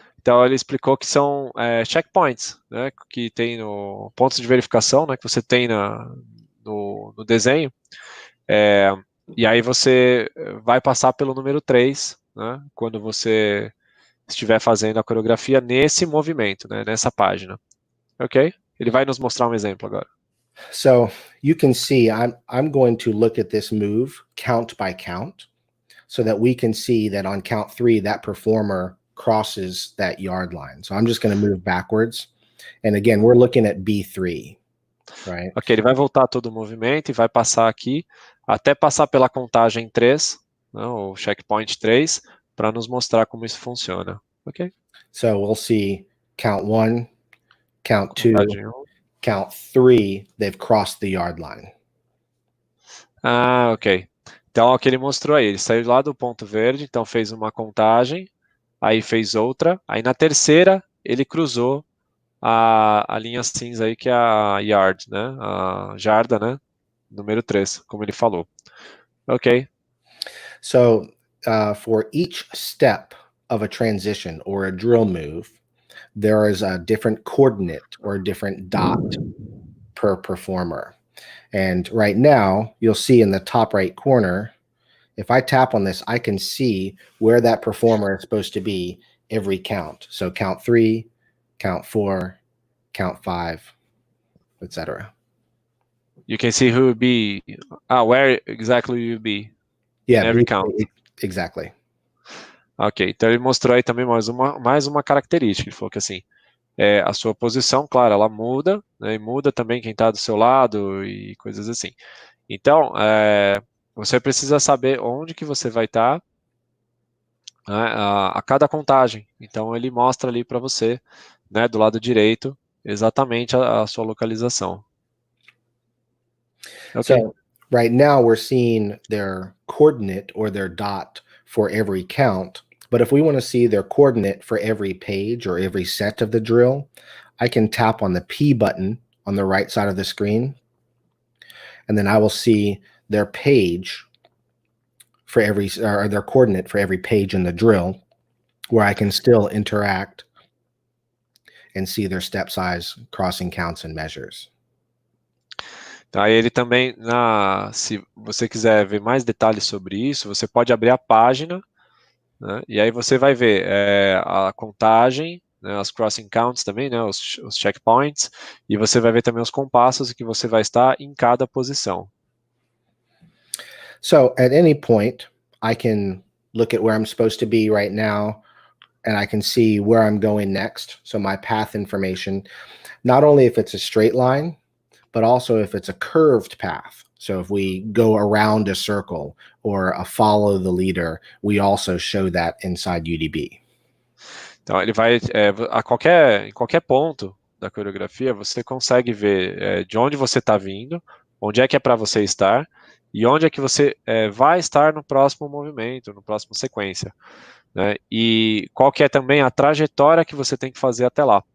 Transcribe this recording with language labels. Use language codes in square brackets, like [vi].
[pt] Então ele explicou que são checkpoints, né, que tem no pontos de verificação, né, que você tem no desenho. E aí você vai passar pelo número 3, né, quando você estiver fazendo a coreografia nesse movimento, né, nessa página. Ok? Ele vai nos mostrar um exemplo agora. [en] So you can see I'm going to look at this move count by count so that we can see that on count 3 that performer crosses that yard line. So I'm just going to move backwards. And again, we're looking at B3, right? [pt] Ok, ele vai voltar todo o movimento e vai passar aqui até passar pela contagem 3, né, o checkpoint 3, para nos mostrar como isso funciona. Ok? [en] So we'll see count 1, count 2, [pt] Contagem 1. [en] count 3, they've crossed the yard line. Ah, ok. [pt] Então, o que ele mostrou aí, ele saiu lá do ponto verde, então fez uma contagem, aí fez outra, aí na terceira ele cruzou a linha cinza aí, que é a yard, né? A jarda, né? Número 3, como ele falou. Ok. [en] So for each step of a transition or a drill move, there is a different coordinate or a different dot per performer. And right now, you'll see in the top right corner, if I tap on this, I can see where that performer is supposed to be every count. So count 3, count 4, count 5, etc. You can see who would be, where exactly you be. Yeah, in every count. Exactly. [pt] Ok, então ele mostrou aí também mais uma característica. Ele falou que assim, a sua posição, claro, ela muda, né, e muda também quem está do seu lado e coisas assim. Então, você precisa saber onde que você vai estar, né, a cada contagem. Então, ele mostra ali para você, né, do lado direito, exatamente a sua localização. Okay. [en] So right now we're seeing their coordinate or their dot for every count. But if we want to see their coordinate for every page or every set of the drill, I can tap on the P button on the right side of the screen. And then I will see their page for or their coordinate for every page in the drill, where I can still interact and see their step size, crossing counts, and measures. [pt] Aí ele também, se você quiser ver mais detalhes sobre isso, você pode abrir a página, né, e aí você vai ver a contagem, né, as crossing counts também, né, os checkpoints, e você vai ver também os compassos que você vai estar em cada posição. [en] So at any point, I can look at where I'm supposed to be right now, and I can see where I'm going next. So my path information, not only if it's a straight line, but also if it's a curved path. So if we go around a circle or a follow the leader, we also show that inside UDB. [pt] Então ele vai, em qualquer ponto da coreografia, você consegue ver de onde você está vindo, onde é que é para você estar, e onde é que você vai estar no próximo movimento, no próximo sequência, né? E qual que é também a trajetória que você tem que fazer até lá.